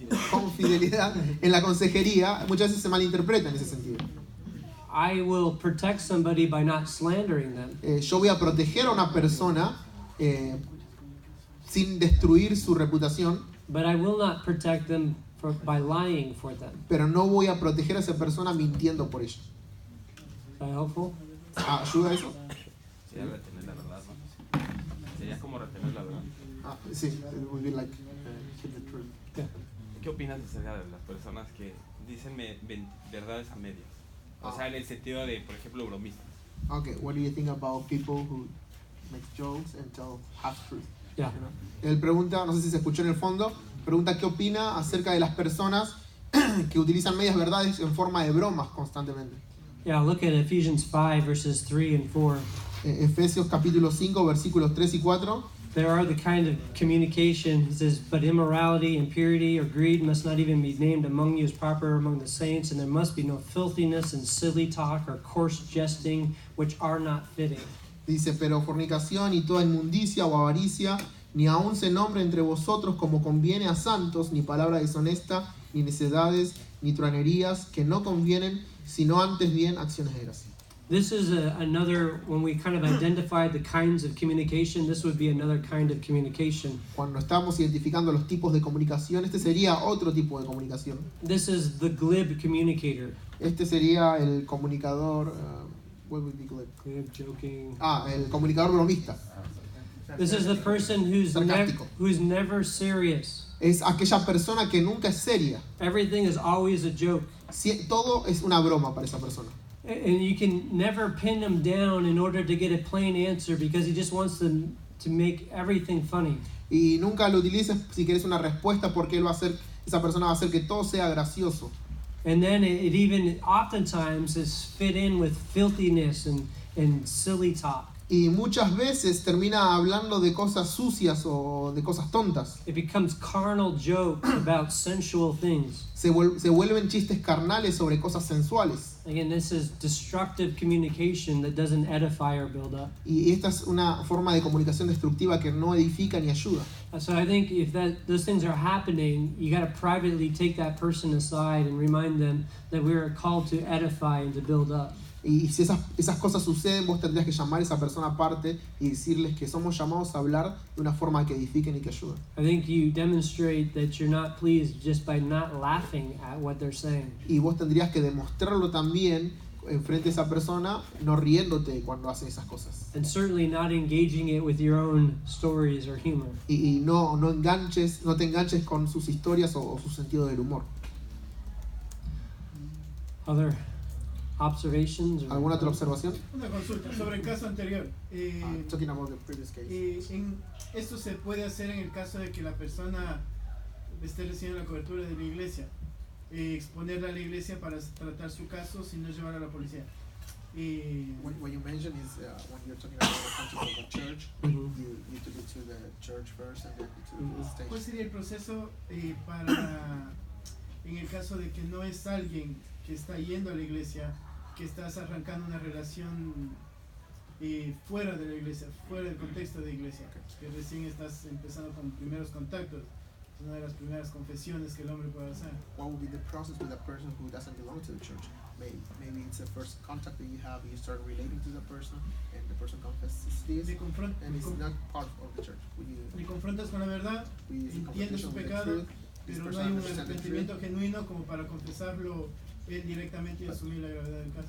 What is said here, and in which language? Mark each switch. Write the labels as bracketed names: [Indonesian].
[Spanish] con fidelidad en la consejería, muchas veces se malinterpreta en ese sentido. [English] I will protect somebody by not slandering them. [Spanish] Yo voy a proteger a una persona sin destruir su reputación, [English] But I will not protect them by lying for them. [Spanish] pero no voy a proteger a esa persona mintiendo por ella. [English] Is that helpful? [Spanish] ¿Ayuda eso? Sería retener la verdad, ¿no? Sería como retener la verdad. [English] Sí, it would be like keep the truth. Yeah. [Spanish] ¿Qué opinas acerca de las personas que dicen verdades a medias? O sea, en el sentido de, por ejemplo, bromistas. [English] Okay, what do you think about people who make jokes and tell half truth? Yeah. [Spanish] Él pregunta, no sé si se escuchó en el fondo, pregunta qué opina acerca de las personas que utilizan medias verdades en forma de bromas constantemente. [English] Yeah, look at Ephesians 5, verses 3 and 4. [Spanish] Efesios capítulo 5, versículos 3 y 4. [English] There are the kind of communication, he says, but immorality, impurity, or greed must not even be named among you as proper among the saints, and there must be no filthiness and silly talk or coarse jesting, which are not fitting. [Spanish] Dice, pero fornicación y toda inmundicia o avaricia, ni aun se nombre entre vosotros como conviene a santos, ni palabra deshonesta, ni necedades, ni truanerías, que no convienen, sino antes bien acciones de gracia. [English] This is another, when we kind of identify the kinds of communication, this would be another kind of communication. [Spanish] Cuando estamos identificando los tipos de comunicación, este sería otro tipo de comunicación. [English] This is the glib communicator. [Spanish] Este sería el comunicador, [English] what would be glib? Glib, joking. [Spanish] El comunicador bromista. [English] This is the person [Spanish] Sarcástico. [English] who's never serious. [Spanish] Es aquella persona que nunca es seria. [English] Everything is always a joke. [Spanish] Todo es una broma para esa persona. [English] And you can never pin him down in order to get a plain answer because he just wants them to make everything funny. [Spanish] Y nunca lo utilices si quieres una respuesta porque esa persona va a hacer que todo sea gracioso. [English] And then it even oftentimes is fit in with filthiness and silly talk. [Spanish] Y muchas veces termina hablando de cosas sucias o de cosas tontas. [English] It becomes carnal jokes about sensual things. [Spanish] Se vuelven chistes carnales sobre cosas sensuales. [English] Again, this is destructive communication that doesn't edify or build up. [Spanish] Y esta es una forma de comunicación destructiva que no edifica ni ayuda. [English] So I think if those things are happening, you got to privately take that person aside and remind them that we are called to edify and to build up. [Spanish] Y si esas cosas suceden, vos tendrías que llamar a esa persona aparte y decirles que somos llamados a hablar de una forma que edifiquen y que ayuden. [English] I think you demonstrate that you're not pleased just by not laughing at what they're saying. [Spanish] Y vos tendrías que demostrarlo también enfrente a esa persona, no riéndote cuando hacen esas cosas. [English] And certainly not engaging it with your own stories or humor. [Spanish] Y no te enganches con sus historias o su sentido del humor. [English] Other observations? Or [Spanish] ¿Alguna otra observación? Una consulta sobre el caso anterior. [English] Talking about the previous case. [Spanish] Esto se puede hacer en el caso de que la persona esté recibiendo la cobertura de la iglesia. Exponerla a la iglesia para tratar su caso sin no llevar a la policía. [English] What you mentioned is when you're talking about the context of the church, Mhm. you need to go to the church first and then to the state. [Spanish] ¿Cuál sería el proceso para, en el caso de que no es alguien que está yendo a la iglesia, que estás arrancando una relación fuera de la iglesia, fuera del contexto de iglesia, que recién estás empezando con primeros contactos? Es una de las primeras confesiones que el hombre puede hacer. [English] What would be the process with a person who doesn't belong to the church? Maybe it's the first contact that you have, you start relating to the person, and the person confesses this, and it's not part of the church. [Spanish] Me confrontas con la verdad, entiendes su pecado, pero no hay un arrepentimiento genuino como para confesarlo él directamente y asumir la gravedad del caso.